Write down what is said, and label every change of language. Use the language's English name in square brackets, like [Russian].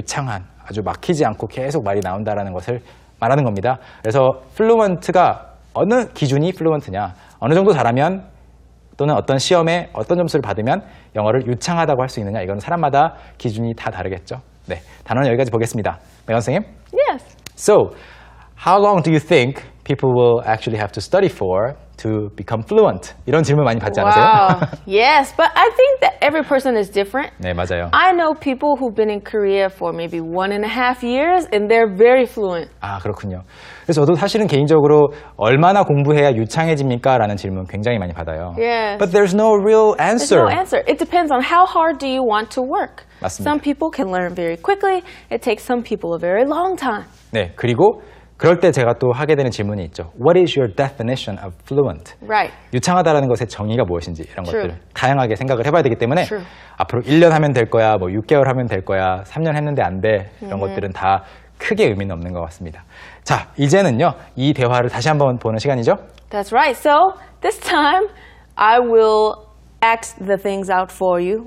[Korean] 유창한, 아주 막히지 않고 계속 말이 나온다라는 것을 말하는 겁니다. 그래서 fluent가 어느 기준이 fluent냐, 어느 정도 잘하면 또는 어떤 시험에 어떤 점수를 받으면 영어를 유창하다고 할 수 있느냐, 이건 사람마다 기준이 다 다르겠죠. 네, 단어는 여기까지 보겠습니다. 메간 선생님? [English] Yes. So, how long do you think people will actually have to study for to become fluent? [Korean] 이런 질문 많이 받지 않으세요? [English] Wow. Yes, but I think that every person is different. [Korean] 네, 맞아요. [English] I know people who've been in Korea for maybe 1.5 years and they're very fluent. [Korean] 아, 그렇군요. 그래서 저도 사실은 개인적으로 얼마나 공부해야 유창해집니까? 라는 질문 굉장히 많이 받아요. [English] Yes. But there's no real There's answer. no answer. It depends on how hard do you want to work. [Korean] 맞습니다. [English] Some people can learn very quickly. It takes some people a very long time. [Korean] 네, 그리고 그럴 때 제가 또 하게 되는 질문이 있죠. [English] What is your definition of fluent? Right. [Korean] 유창하다라는 것의 정의가 무엇인지 이런 [English] True. [Korean] 것들 다양하게 생각을 해봐야 되기 때문에 [English] True. [Korean] 앞으로 1년 하면 될 거야, 6개월 하면 될 거야, 3년 했는데 안 돼, 이런 것들은 다 크게 의미는 없는 것 같습니다. 자, 이제는요, 이 대화를 다시 한번 보는 시간이죠. [English] That's right. So this time I will act the things out for you.